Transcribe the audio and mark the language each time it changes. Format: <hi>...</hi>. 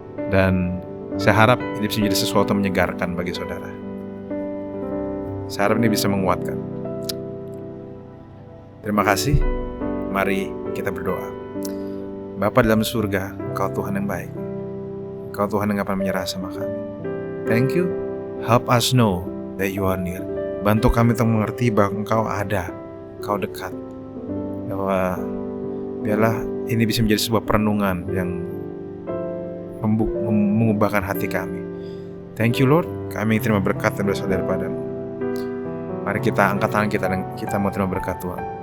<id>Dan saya harap ini bisa menjadi sesuatu yang menyegarkan bagi saudara. Saya harap ini bisa menguatkan. Terima kasih. Mari kita berdoa. Bapa dalam surga, Engkau Tuhan yang baik. Engkau Tuhan yang gak pernah menyerah sama kami.</id> <en>Thank you. Help us know that you are near.</en> <id>Bantu kami untuk mengerti bahwa Engkau ada, Engkau dekat. Bahwa biarlah ini bisa menjadi sebuah perenungan yang mengubahkan hati kami.</id> <en>Thank you Lord.</en> <id>Kami terima berkat dan berasal daripada-Mu. Mari kita angkat tangan kita dan kita mau terima berkat Tuhan.</id>